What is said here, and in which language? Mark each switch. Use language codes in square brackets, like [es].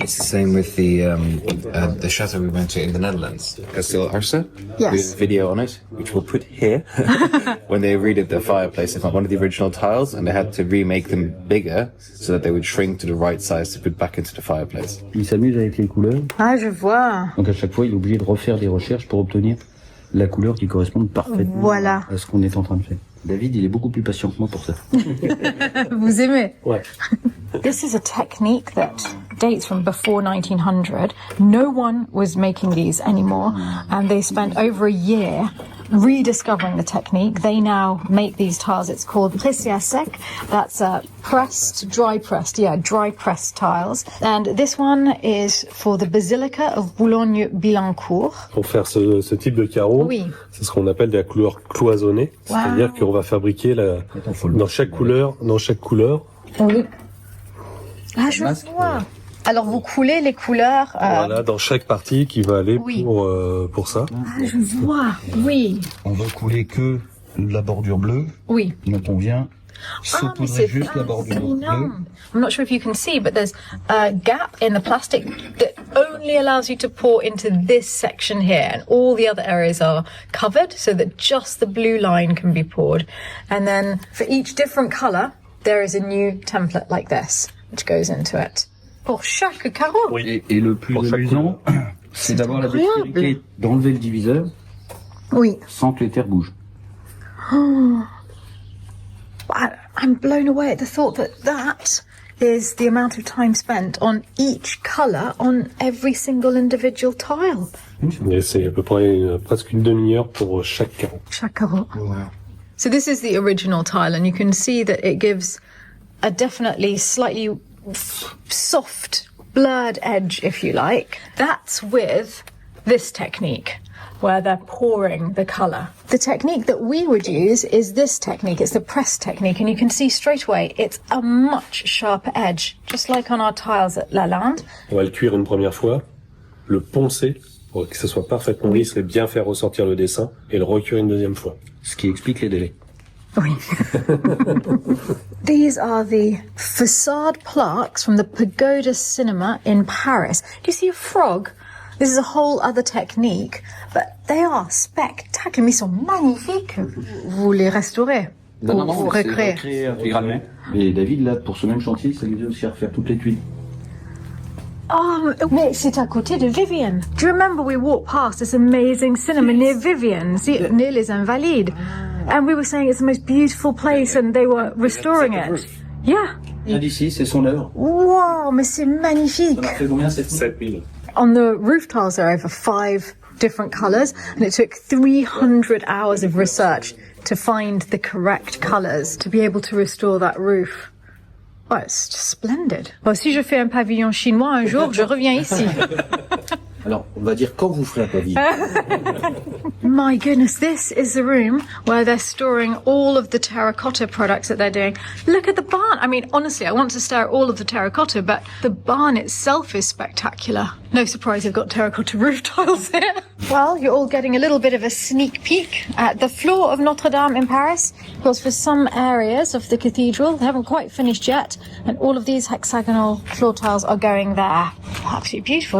[en] It's the same with the chateau we went to in the Netherlands, Kasteel Arsen. Yes. With a video on it, which we'll put here. When they redid the fireplace, they found one of the original tiles, and they had to remake them bigger so that they would shrink to the right size to put back into the fireplace. [fr] Il s'amuse avec les couleurs. Ah, je vois. Donc à chaque fois, il est obligé de refaire des recherches pour obtenir la couleur qui corresponde parfaitement à ce qu'on est en train de faire. David, il est beaucoup plus patient que moi pour ça. Vous aimez? Ouais. [en] This is a technique that dates from before 1900. No one was making these anymore, and they spent over a year rediscovering the technique. They now make these tiles. It's called pressé à sec. That's dry pressed tiles. And this one is for the Basilica of Boulogne-Billancourt. [fr] Pour faire ce type de carreau, c'est ce qu'on appelle de la couleur cloisonnée. C'est-à-dire qu'on va fabriquer dans chaque couleur. Oui. Ah, je vois. Alors vous coulez les couleurs. Voilà, dans chaque partie qui va aller pour ça. Ah, je vois. Oui. On va couler que la bordure bleue. Oui. Donc on vient saupoudrer juste la bordure bleue. [en] I'm not sure if you can see, but there's a gap in the plastic that only allows you to pour into this section here, and all the other areas are covered so that just the blue line can be poured. And then for each different colour, there is a new template like this, which goes into it. [fr] Pour chaque carreau. Oui. Et le plus amusant, c'est d'avoir la dextérité d'enlever le diviseur sans que les terres bougent. [en] I'm blown away at the thought that is the amount of time spent on each colour on every single individual tile. [fr] Et c'est à peu près presque une demi-heure pour chaque carreau. Chaque carreau. [en] Oh, wow. So this is the original tile, and you can see that it gives a definitely slightly soft, blurred edge, if you like. That's with this technique, where they're pouring the colour. The technique that we would use is this technique. It's the press technique, and you can see straight away it's a much sharper edge, just like on our tiles at Lalande. [fr] On va le cuire une première fois, le poncer pour que ce soit parfaitement lisse et bien faire ressortir le dessin, et le recuire une deuxième fois. Ce qui explique les délais. Oui. [en] These are the facade plaques from the Pagoda Cinema in Paris. Do you see a frog? This is a whole other technique, but they are spectacular. [fr] Mais ils sont magnifiques. Vous les restaurez. Non, vous c'est recréez. recréé intégralement. Et David, là, pour ce même chantier, ça lui a aussi à refaire toutes les tuiles. Oh, mais c'est à côté de Vivian. [en] Do you remember we walked past this amazing cinema near Vivian, near Les Invalides? And we were saying it's the most beautiful place, and they were restoring it. Yeah. [fr] Là d'ici, c'est son œuvre. Wow, mais c'est magnifique. Ça m'a fait combien, 7000. [en] On the roof tiles, there are over 5 different colours, and it took 300 hours of research to find the correct colours to be able to restore that roof. Oh, it's just splendid. [fr] Bon, si je fais un pavillon chinois un jour, je reviens ici. Alors, on va dire quand vous ferez un pavillon. [en] My goodness, this is the room where they're storing all of the terracotta products that they're doing. Look at the barn. I mean, honestly, I want to stare at all of the terracotta, but the barn itself is spectacular. No surprise they've got terracotta roof tiles here. Well, you're all getting a little bit of a sneak peek at the floor of Notre Dame in Paris, because for some areas of the cathedral, they haven't quite finished yet, and all of these hexagonal floor tiles are going there. Absolutely beautiful.